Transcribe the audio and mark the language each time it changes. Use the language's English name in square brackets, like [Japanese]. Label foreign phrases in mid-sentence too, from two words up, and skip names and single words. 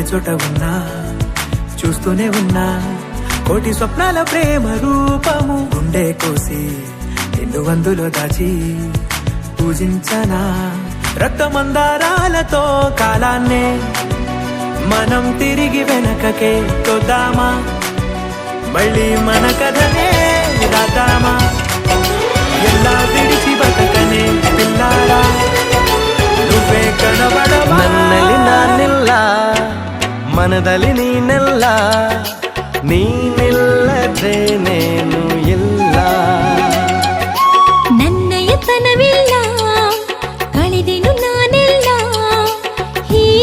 [Telugu] చోట ఉన్నా చూస్తూనే ఉన్నా కోటి స్వప్నాల ప్రేమ రూపము గుండె కోసి నిన్ను అందులో దాచి పూజించనా రక్తమందారాలతో కాలాన్నే మనం తిరిగి వెనకకే తోద్దామా మళ్ళీ మన కథనే రాద్దామా ఎలా విడిచి బతకనే పిల్లారా నువ్వే కనబడవా [Kannada] ನನ್ನಲ್ಲಿ ನಾನಿಲ್ಲ ಮನದಲ್ಲಿ ನೀನೆಲ್ಲ ನೀನಿಲ್ಲದೆ ನೇನು ಇಲ್ಲ ನನ್ನಯತನವಿಲ್ಲ ಕಳೆದೆನು ನಾನೆಲ್ಲ